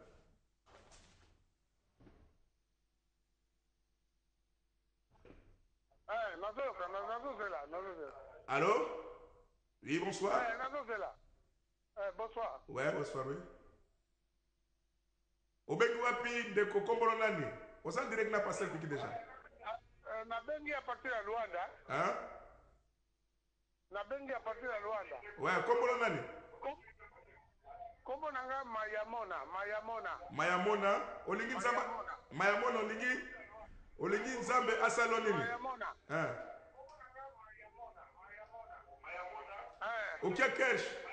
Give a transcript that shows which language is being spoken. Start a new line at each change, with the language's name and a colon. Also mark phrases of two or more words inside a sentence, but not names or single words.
French: Allô? Oui, bonsoir. Bonsoir. Ouais, bonsoir, oui.
Lingala: Obengi wapi ndeko kombolo nani? Osa direct na passer piki déjà. Na bengi
French: à partir de Luanda. Hein?
Lingala: Na bengi
French: à partir de Luanda.
Lingala: Ouais, kombolo nani? Kombo nanga Mayamona, olingi nzamba. Mayamona olingi nzambe asalo nini? Mayamona. Hein? Okia cash.